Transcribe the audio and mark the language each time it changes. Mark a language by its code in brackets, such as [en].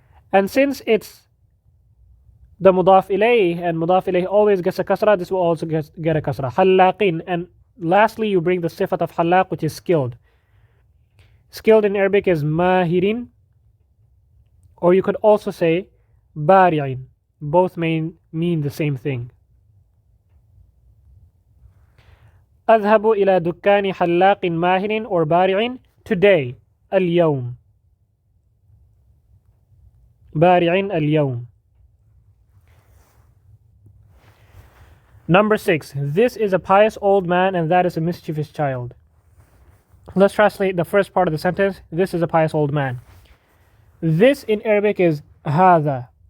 [en] And since it's the mudaf ilayh, and mudaf ilayh always gets a kasra, this will also get a kasra. Hallaqin. And lastly, you bring the sifat of hallaq, which is skilled. Skilled in Arabic is mahirin, or you could also say bari'in. Both mean the same thing. [ar] أذهب إلى دكان حلاق ماهر or بارع. [en] Today, اليوم. [ar] بارع اليوم. [en] Number 6. This is a pious old man and that is a mischievous child. Let's translate the first part of the sentence. This is a pious old man. This in Arabic is هذا.